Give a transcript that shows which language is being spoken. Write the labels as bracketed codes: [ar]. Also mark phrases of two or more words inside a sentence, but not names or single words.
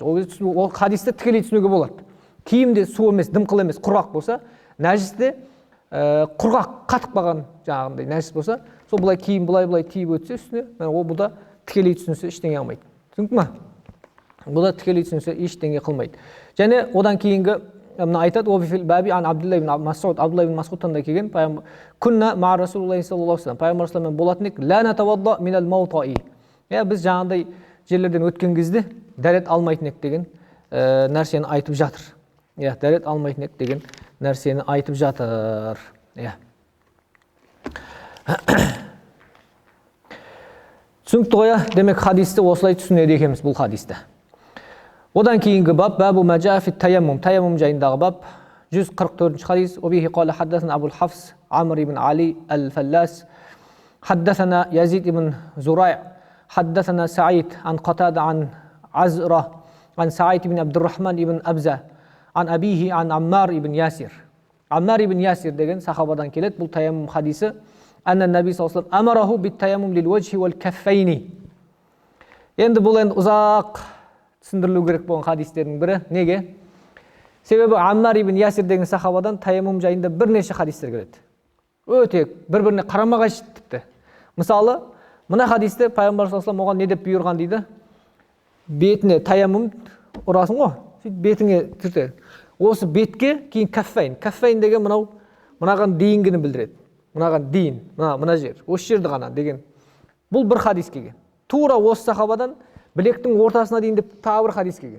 [kk] Ол кезде ол хадисті тікелей түсінуге болады. Киімде су емес, дымқыл емес, құрғақ болса, нәжісте құрғақ қатып қалған жаңағындай нәжіс болса, сол былай киім былай тиіп өтсе үстіне, ол бұда тікелей түсінсе ештеңе қылмайды. Түсіндің ме? Бұда тікелей түсінсе ештеңе қылмайды. Және одан кейінгі мына айтады, бәби ан Абдулла ибн Мас'уд, Абдулла ибн Мас'удтан да келген, [ar] كنا مع رسول الله صلى الله عليه وسلم, [kk] пайғамбар [ar] صلى الله عليه وسلم [kk] болатын ек, [ar] لا نتوضأ من الموطئ. [kk] Біз жаңағындай жерлерден өткен кезде дәрет алмайтын ек деген нәрсені айтып жатыр. Иә, дәрет алмайтын ек деген нәрсені айтып жатыр. Иә. Түсінікті ғой, демек хадисті осылай түсінеді екенбіз бұл хадисті. Одан кейінгі бап, [ar] باب ما جاء في التيمم, [kk] таяммум жайындағы бап, 144 хадис. [ar] وبه قال حدثنا أبو حفص عمرو بن علي الفلاس, حدثنا يزيد بن زريع حدثنا سعيد عن قتادة عن عزرة عن سعيد بن عبد الرحمن بن أبزة عن أبيه عن عمار بن ياسر. [kk] عمار بن ياسر деген сахабадан келеді. Бұл таяммум хадисі. [ar] أن النبي صلى الله عليه وسلم أمره بالتيمم للوجه والكفين. [kk] Енді бұл енді ұзақ түсіндірілу керек болған хадистердің бірі. Неге? Себебі Аммар ибн Ясир деген сахабадан таяммум жайында бірнеше хадистер келеді. Өте бір-біріне қарама-қайшы тіпті. Мысалы, мына хадисте пайғамбар [ar] صلى الله عليه وسلم [kk] оған не деп бұйырған дейді? Бетіне таяммум ұрасың ғой. Сөйтіп бетіңе түрте. Осы бетке кейін каффайн. Каффайн деген мынаған дейінгіні білдіреді. Мынаған дейін, мына жер. Осы жерді ғана деген. Бұл бір хадис келген. Тура осы сахабадан білектің ортасына дейін деп тағы бір хадис келген.